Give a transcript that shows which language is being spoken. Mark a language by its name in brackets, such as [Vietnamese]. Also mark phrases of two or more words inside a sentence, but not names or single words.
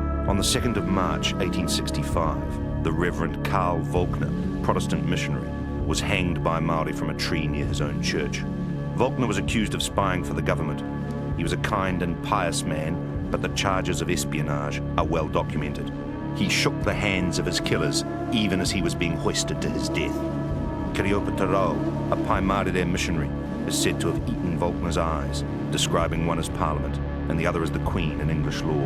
[English] On the 2nd of March 1865, the Reverend Carl Volkner, Protestant missionary, was hanged by Māori from a tree near his own church. Volkner was accused of spying for the government. He was a kind and pious man, but the charges of espionage are well documented. He shook the hands of his killers even as he was being hoisted to his death. Aotearoa, a Māori missionary, is said to have eaten Volkner's eyes, describing one as Parliament and the other as the Queen in English law.